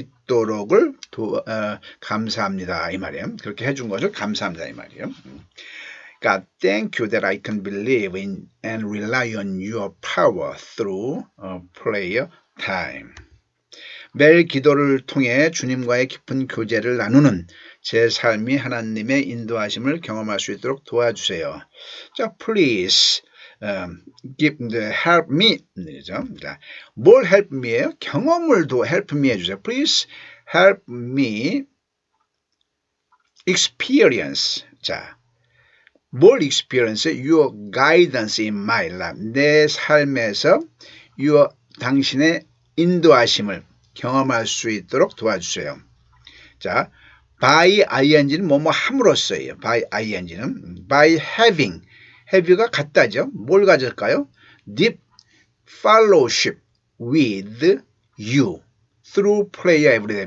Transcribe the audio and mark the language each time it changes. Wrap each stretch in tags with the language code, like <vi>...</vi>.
<ko>있도록을 감사합니다 이 말이에요. 그렇게 해준 것을 감사합니다 이 말이에요.</ko> <en>God, thank you that I can believe in and rely on your power through prayer time.</en> <ko>매일 기도를 통해 주님과의 깊은 교제를 나누는 제 삶이 하나님의 인도하심을 경험할 수 있도록 도와주세요.</ko> <en>자, please help me. 뭘 help me예요?</en> <ko>경험을 help me 해주세요.</ko> <en>Please help me experience.</en> <ko>자, 뭘 experience?</ko> <en>Your guidance in my life.</en> <ko>내 삶에서 당신의 인도하심을 경험할 수 있도록 도와주세요. 자, by ing는 뭐뭐 함으로써예요. by ing는 by have가 같다죠. 뭘 가질까요?</ko> <en>deep fellowship with you through prayer every day.</en>